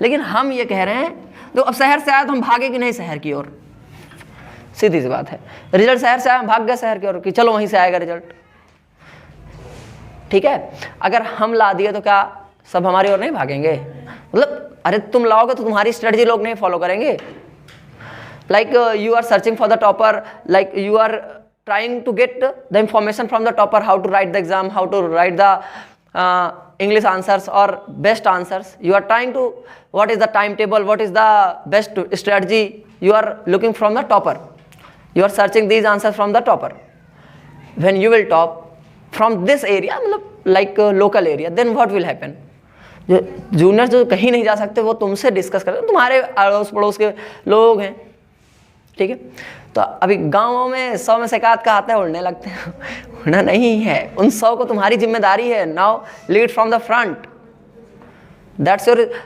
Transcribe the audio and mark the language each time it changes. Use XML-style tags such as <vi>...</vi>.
<hi>लेकिन हम ये कह रहे हैं, तो अब शहर से आए तो हम भागे कि नहीं शहर की ओर, सीधी सी बात है। रिजल्ट शहर से आया, हम भाग गए शहर की ओर कि चलो वहीं से आएगा रिजल्ट, ठीक है। अगर हम ला दिए तो क्या सब हमारी ओर नहीं भागेंगे? मतलब अरे तुम लाओगे तो तुम्हारी स्ट्रेटजी लोग नहीं फॉलो करेंगे।</hi> <en>Like you are searching for the topper, like you are trying to get the information from the topper, how to write the exam, how to write the English answers or best answers. You are trying to, what is the timetable, what is the best strategy, you are looking from the topper, you are searching these answers from the topper. When you will top from this area, like local area, then what will happen?</en> <hi>जो junior जो कहीं नहीं जा सकते वो तुमसे discuss करते हैं, तुम्हारे अड़ोस पड़ोस के लोग हैं, ठीक है। तो अभी गाँवों में 100 में से एकाध का आता है, उड़ने लगते हैं। उड़ना नहीं है, उन 100 को तुम्हारी जिम्मेदारी है।</hi> <en>Now lead from the front, that's your.</en>